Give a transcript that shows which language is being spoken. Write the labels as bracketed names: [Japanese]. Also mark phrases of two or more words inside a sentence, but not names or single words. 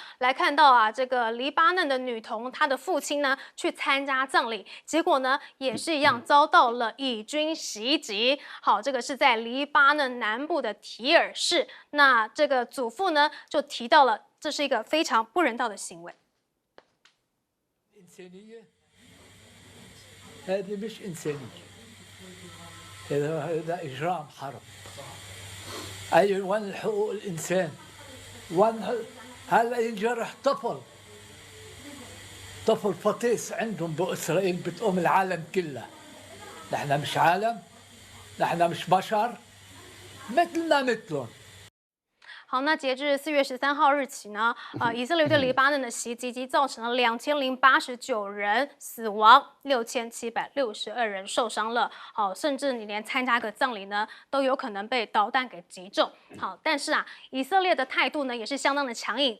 [Chinese] 来看到这个黎巴嫩的女童，她的父亲呢去参加葬礼，结果呢也是一样遭到了以军袭击。好，这个是在黎巴嫩南部的提尔市。那这个祖父呢就提到了，这是一个非常不人道的行为。 [Arabic] هذا إجرام حرب. أي وين حقوق الإنسان؟ وين هلا ينجرح طفل فطيس عندهم بإسرائيل بتقوم العالم كله. نحن مش عالم، نحن مش بشر، مثلنا مثلهم. [Chinese] 好，那截至4月13号日起呢，以色列对黎巴嫩的袭击造成了2089人死亡，6762人受伤了。好，甚至你连参加个葬礼呢，都有可能被导弹给击中。好，但是以色列的态度呢，也是相当的强硬。